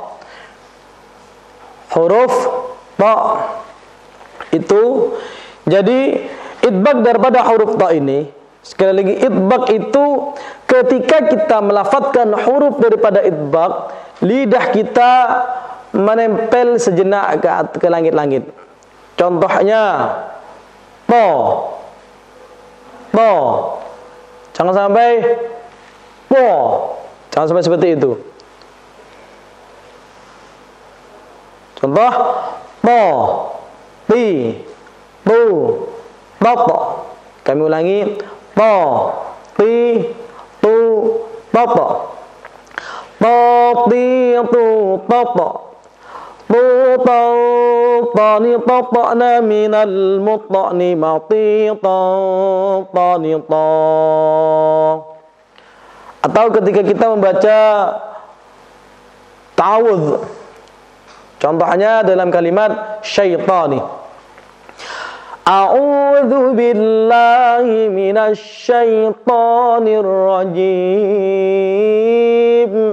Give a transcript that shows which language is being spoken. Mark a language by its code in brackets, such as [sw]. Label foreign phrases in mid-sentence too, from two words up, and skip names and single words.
[id] Huruf ta itu, jadi idbaq daripada huruf ta ini, sekali lagi idbaq itu ketika kita melafadzkan huruf daripada idbaq, lidah kita menempel sejenak ke langit-langit. Contohnya ta. To, jangan sampai po, jangan sampai seperti itu. Contoh to, ti, tu, to. Kami ulangi, to, ti, tu, to. To, ti, tu, to. Tani tata'na minal mut'ni matitani ta. Atau ketika kita membaca ta'awudz, contohnya dalam kalimat syaitani, [ar] أعوذ بالله من الشيطان الرجيم.